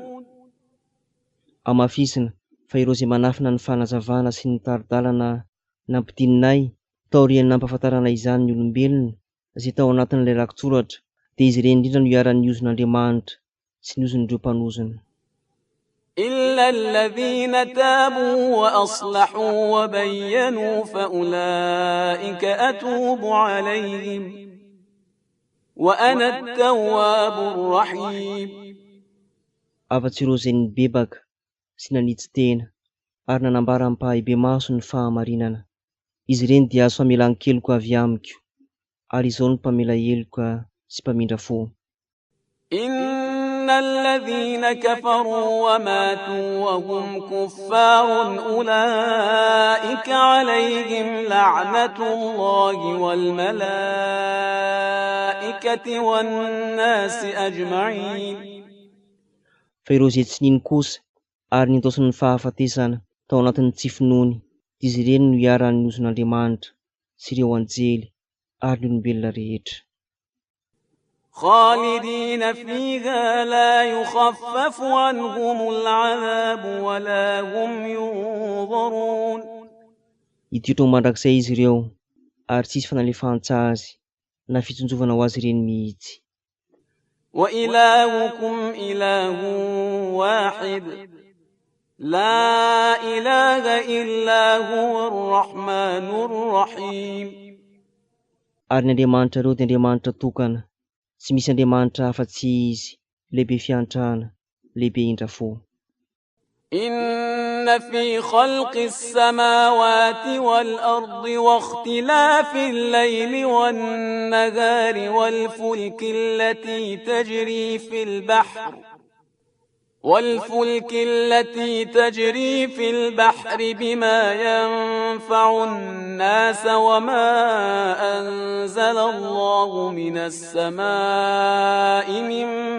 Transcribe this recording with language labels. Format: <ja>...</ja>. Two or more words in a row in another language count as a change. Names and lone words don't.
<mg>Amafisina fa ireo izay manafina ny fanazavana sy ny taridalana nampidininay taorian'ny nampahafantarana izany ny olombelona izay tao anatin'ilay rakotsoratra, dia izy ireny indrindra no iaran'ny ozon'Andriamanitra sy ny ozon'ireo mpanozona.</mg> <ar>إلا الذين تابوا وأصلحوا وبينوا فأولئك أتوب عليهم وأنا التواب الرحيم.</ar> <mg>Afa-tsy ireo izay nibebaka sy nanitsy tena ary nanambara ampahibe maso ny fahamarinana, izy ireny dia azo famelan-keloka avy amiko, ary izao ny mpamela heloka sy mpamindra fo.</mg> <ar>إن الذين كفروا وماتوا وهم كفار أولئك عليهم لعنة الله والملائكة والناس أجمعين.</ar> <mg>Fa ireo izay tsy niny kosa ary nitosony fahafatesana tao anatin'ny tsy finoany, izy ireny no iaran'ny ozon'Andriamanitra sy ireo anjely ary ny olombelona rehetra.</mg> <ar>خالدين فيها لا يخفف عنهم العذاب ولا هم ينظرون.</ar> <mg>Hiditra ho mandrakizay izy ireo ary tsisy fanalefahan-tsazy na fitsonjovana ho azy ireny mihitsy.</mg> <ar>وإلهكم إله واحد لا إله إلا هو الرحمن الرحيم.</ar> <mg>Ary ny Andriamanitra ireo dia Andriamanitra tokana, tsy misy Andriamanitra hafa-tsy izy, lehibe fiantrana, lehibe indra fo.</mg> <ar>إن في خلق السماوات والأرض واختلاف الليل والنهار والفلك التي تجري في البحر بما ينفع الناس وما أنزل الله من السماء من</ar>